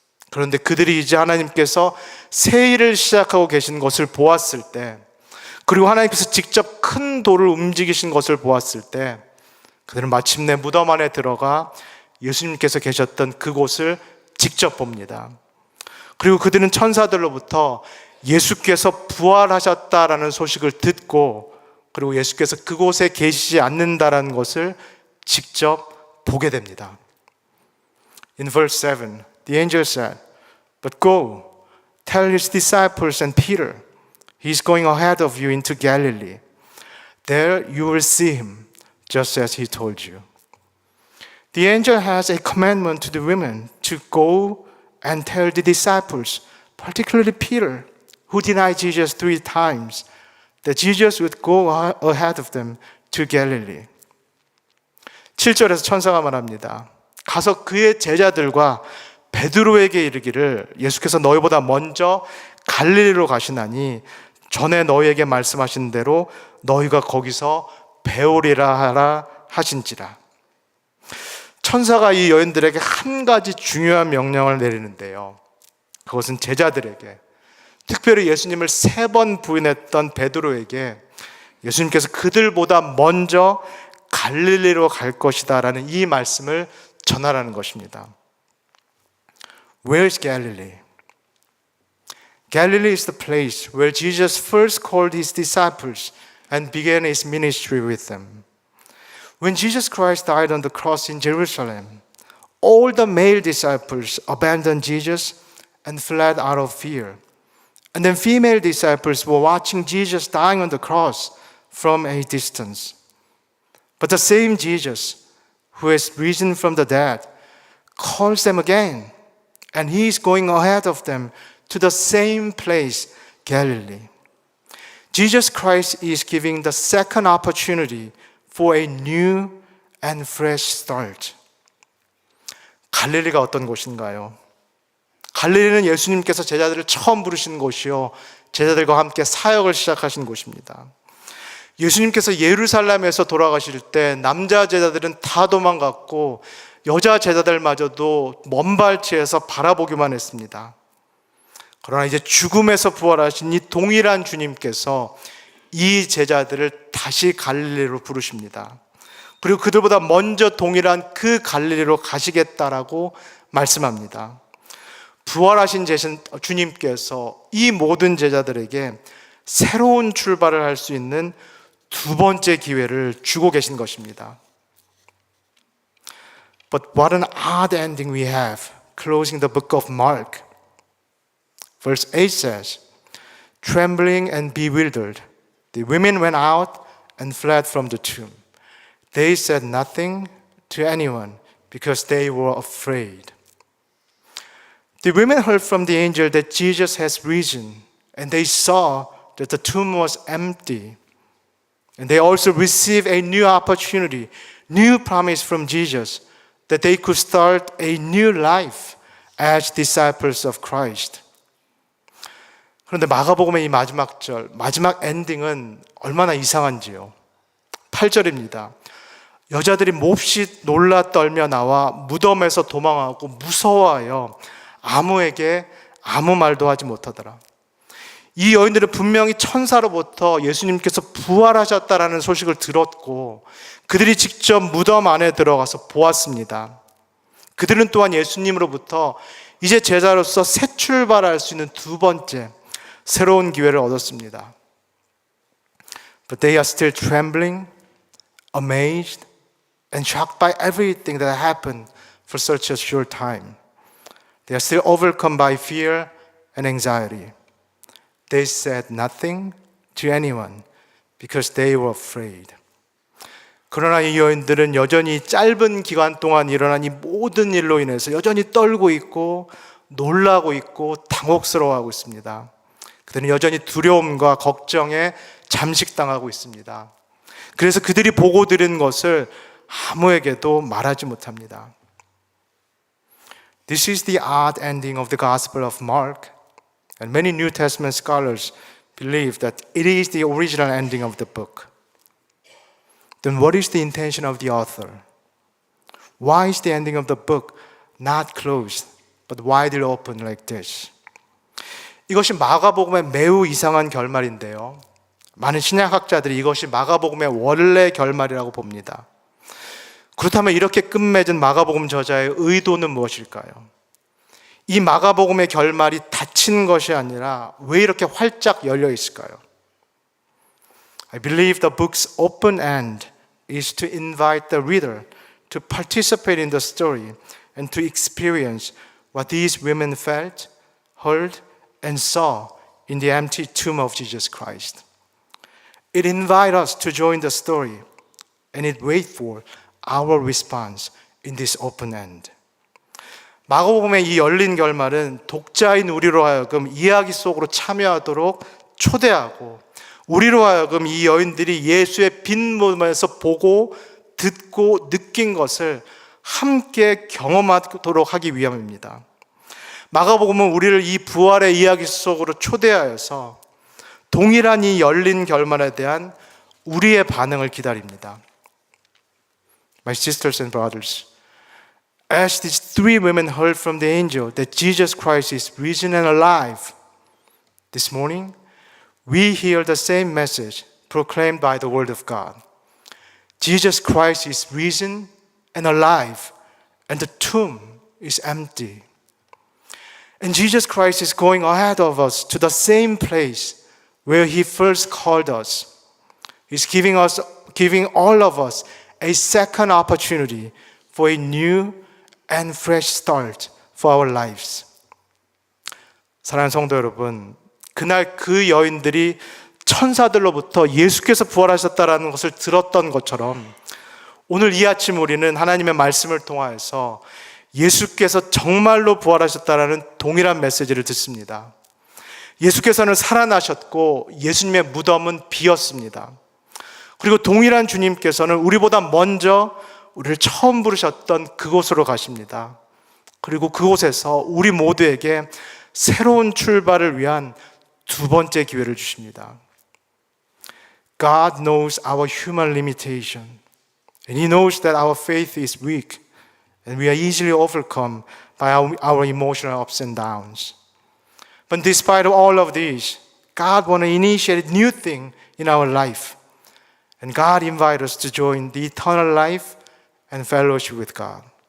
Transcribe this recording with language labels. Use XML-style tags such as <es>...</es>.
<ko>그런데 그들이 이제 하나님께서 새 일을 시작하고 계신 것을 보았을 때, 그리고 하나님께서 직접 큰 돌을 움직이신 것을 보았을 때 그들은 마침내 무덤 안에 들어가 예수님께서 계셨던 그곳을 직접 봅니다. 그리고 그들은 천사들로부터 예수께서 부활하셨다라는 소식을 듣고, 그리고 예수께서 그곳에 계시지 않는다라는 것을 직접 보게 됩니다.</ko> <en>In verse 7, the angel said, "But go, tell his disciples and Peter, he's going ahead of you into Galilee. There you will see him, just as he told you." The angel has a commandment to the women to go and tell the disciples, particularly Peter, who denied Jesus 3 times, that Jesus would go ahead of them to Galilee.</en> <ko>7절에서 천사가 말합니다. 가서 그의 제자들과 베드로에게 이르기를, 예수께서 너희보다 먼저 갈릴리로 가시나니 전에 너희에게 말씀하신 대로 너희가 거기서 배우리라 하라 하신지라. 천사가 이 여인들에게 한 가지 중요한 명령을 내리는데요. 그것은 제자들에게, 특별히 예수님을 3번 부인했던 베드로에게 예수님께서 그들보다 먼저 갈릴리로 갈 것이다 라는 이 말씀을 전하라는 것입니다.</ko> <en>Where is Galilee? Galilee is the place where Jesus first called his disciples and began his ministry with them. When Jesus Christ died on the cross in Jerusalem, all the male disciples abandoned Jesus and fled out of fear. And then female disciples were watching Jesus dying on the cross from a distance. But the same Jesus who has risen from the dead calls them again, and he is going ahead of them to the same place, Galilee. Jesus Christ is giving the second opportunity for a new and fresh start.</en> <ko>갈릴리가 어떤 곳인가요? 갈릴리는 예수님께서 제자들을 처음 부르신 곳이요, 제자들과 함께 사역을 시작하신 곳입니다. 예수님께서 예루살렘에서 돌아가실 때 남자 제자들은 다 도망갔고 여자 제자들마저도 먼 발치에서 바라보기만 했습니다. 그러나 이제 죽음에서 부활하신 이 동일한 주님께서 이 제자들을 다시 갈릴리로 부르십니다. 그리고 그들보다 먼저 동일한 그 갈릴리로 가시겠다라고 말씀합니다. 부활하신 주님께서 이 모든 제자들에게 새로운 출발을 할 수 있는 두 번째 기회를 주고 계신 것입니다.</ko> <en>But what an odd ending we have, closing the book of Mark. Verse 8 says, trembling and bewildered, the women went out and fled from the tomb. They said nothing to anyone because they were afraid. The women heard from the angel that Jesus has risen, and they saw that the tomb was empty. And they also received a new opportunity, new promise from Jesus, that they could start a new life as disciples of Christ.</en> <ko>그런데 마가복음의 이 마지막 절, 마지막 엔딩은 얼마나 이상한지요. 8절입니다. 여자들이 몹시 놀라 떨며 나와 무덤에서 도망하고 무서워하여 아무에게 아무 말도 하지 못하더라. 이 여인들은 분명히 천사로부터 예수님께서 부활하셨다라는 소식을 들었고 그들이 직접 무덤 안에 들어가서 보았습니다. 그들은 또한 예수님으로부터 이제 제자로서 새 출발할 수 있는 두 번째 새로운 기회를 얻었습니다.</ko> <en>But they are still trembling, amazed, and shocked by everything that happened for such a short time. They are still overcome by fear and anxiety. They said nothing to anyone because they were afraid.</en> <ko>그러나 이 여인들은 여전히 짧은 기간 동안 일어난 이 모든 일로 인해서 여전히 떨고 있고 놀라고 있고 당혹스러워하고 있습니다. 그들은 여전히 두려움과 걱정에 잠식당하고 있습니다. 그래서 그들이 보고 들은 것을 아무에게도 말하지 못합니다.</ko> <en>This is the odd ending of the Gospel of Mark. And many New Testament scholars believe that it is the original ending of the book. Then what is the intention of the author? Why is the ending of the book not closed, but widely open like this?</en> <ko>이것이 마가복음의 매우 이상한 결말인데요. 많은 신약학자들이 이것이 마가복음의 원래 결말이라고 봅니다. 그렇다면 이렇게 끝맺은 마가복음 저자의 의도는 무엇일까요? 이 마가복음의 결말이 닫힌 것이 아니라 왜 이렇게 활짝 열려 있을까요?</ko> <en>I believe the book's open end is to invite the reader to participate in the story and to experience what these women felt, heard, and saw in the empty tomb of Jesus Christ. It invites us to join the story and it waits for our response in this open end.</en> <ko>마가복음의 이 열린 결말은 독자인 우리로 하여금 이야기 속으로 참여하도록 초대하고 우리로 하여금 이 여인들이 예수의 빈 몸에서 보고 듣고 느낀 것을 함께 경험하도록 하기 위함입니다. 마가복음은 우리를 이 부활의 이야기 속으로 초대하여서 동일한 이 열린 결말에 대한 우리의 반응을 기다립니다.</ko> <en>My sisters and brothers, as these three women heard from the angel that Jesus Christ is risen and alive, this morning we hear the same message proclaimed by the Word of God. Jesus Christ is risen and alive, and the tomb is empty. And Jesus Christ is going ahead of us to the same place where He first called us. He's giving all of us a second opportunity for a new and fresh start for our lives.</en> <ko>사랑하는 성도 여러분, 그날 그 여인들이 천사들로부터 예수께서 부활하셨다라는 것을 들었던 것처럼 오늘 이 아침 우리는 하나님의 말씀을 통하여서 예수께서 정말로 부활하셨다라는 동일한 메시지를 듣습니다. 예수께서는 살아나셨고 예수님의 무덤은 비었습니다. 그리고 동일한 주님께서는 우리보다 먼저 우리를 처음 부르셨던 그곳으로 가십니다. 그리고 그곳에서 우리 모두에게 새로운 출발을 위한 두 번째 기회를 주십니다.</ko> <en>God knows our human limitation, and He knows that our faith is weak, and we are easily overcome by our emotional ups and downs. But despite all of these, God wants to initiate a new thing in our life, and God invites us to join the eternal life and fellowship with God.</en>